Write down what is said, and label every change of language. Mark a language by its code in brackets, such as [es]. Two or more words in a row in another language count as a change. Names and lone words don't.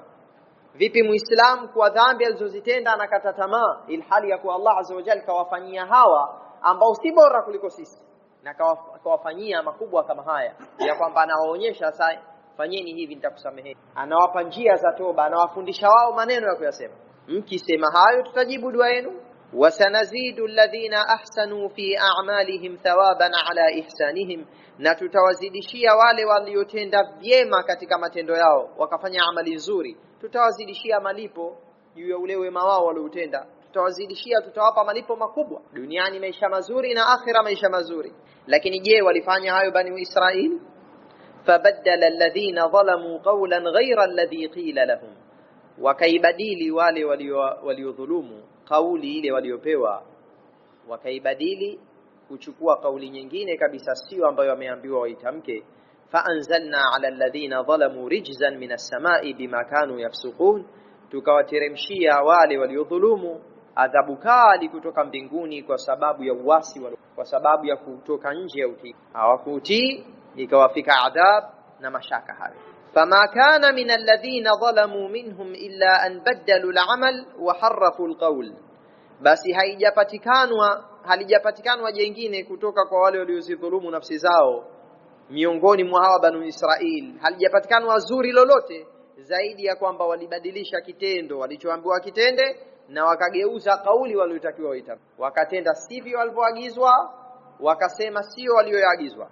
[sw] Vipi muislamu kwa dhambi alizozitenda anakata tamaa, ilhali ya kuwa Allah [ar] عز وجل [sw] kawafanyia hawa ambao si bora kuliko sisi, na kawafanyia makubwa kama haya, ya kwamba anawaonyesha sasa fanyeni hivi nitakusameheni, anawapa njia za toba, anawafundisha wao maneno ya kuyasema. Mkisema hayo tutajibu dua yenu. [ar] وسنزيد الذين أحسنوا في أعمالهم ثوابا على إحسانهم, [sw] na tutawazidishia wale waliotenda vyema katika matendo yao wakafanya amali nzuri, tutawazidishia malipo juu ya ule wema wao waliotenda, tutawazidishia, tutawapa malipo makubwa duniani, maisha mazuri, na akhira maisha mazuri. Lakini je, walifanya hayo Bani Israil? [ar] فبدل الذين ظلموا قولا غير الذي قيل لهم, [sw] wakaibadili wale waliodhulumu kauli ile waliopewa, wakaibadili kuchukua kauli nyingine kabisa sio ambayo wameambiwa waitamke. [ar] فأنزلنا على الذين ظلموا رجزا من السماء بما كانوا يفسقون, [sw] tukawateremshia wale waliodhulumu adhabu kali kutoka mbinguni kwa sababu ya uasi, kwa sababu ya kutoka nje ya utii, hawakutii ikawafika adhab na mashaka hayo. [ar] فما كان من الذين ظلموا منهم إلا أن بدلوا العمل وحرفوا القول, [sw] basi halijapatikanwa jengine kutoka kwa wale waliozidhulumu nafsi zao miongoni mwa hawa Banu Israil, halijapatikanwa zuri lolote zaidi ya kwamba walibadilisha kitendo walichoambiwa kitende, na wakageuza kauli waliotakiwa waita, wakatenda sivyo walivyoagizwa, wakasema sio walioagizwa.